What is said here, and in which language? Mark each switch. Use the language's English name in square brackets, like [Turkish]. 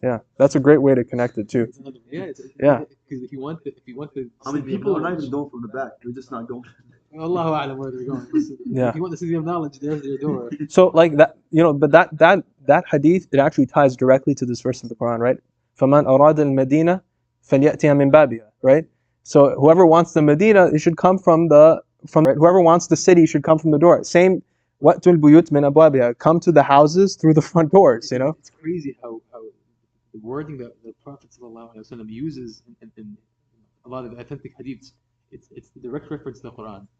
[English] Yeah, that's a great way to connect it too. Yeah. Because if you want to, I mean, people are not even going from the back; they're just not going. Allahu a'lam where they're going. Yeah. If you want the city of knowledge, there's their door. So like that, but that hadith, it actually ties directly to this verse of the Quran, right? [Arabic] فَمَنْ أَرَادَ الْمَدِينَةَ فَلْيَأْتِهَا مِنْ بَابِهَا, right? [English] So whoever wants the Medina, it should come from right? Whoever wants the city should come from the door. Same, [Arabic] وَأْتُوا الْبُيُوتَ مِنْ أَبْوَابِهَا, [English] come to the houses through the front doors, It's crazy how the wording that the Prophet ﷺ uses in a lot of the authentic hadiths, it's the direct reference to the Quran.